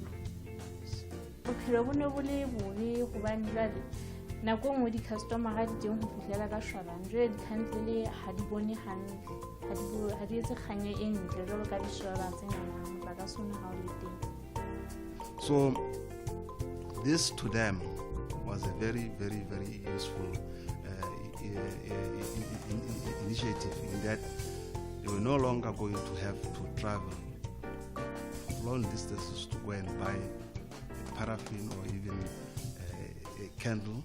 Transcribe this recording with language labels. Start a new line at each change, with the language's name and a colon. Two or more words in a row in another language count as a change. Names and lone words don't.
Southern Sotho: Bophelo bo ne bo le bobe hobane jwale nako engwe di-customer ga di teng ho fihlela ka shwalane jwale di-candle ha di bone hantle ha di etse kganya e ntle jwalo ka di-solar tse ngata motlakase ona ha o le teng.
English: So this to them was a very, very, very useful initiative in that they were no longer going to have to travel long distances to go and buy paraffin or even a candle.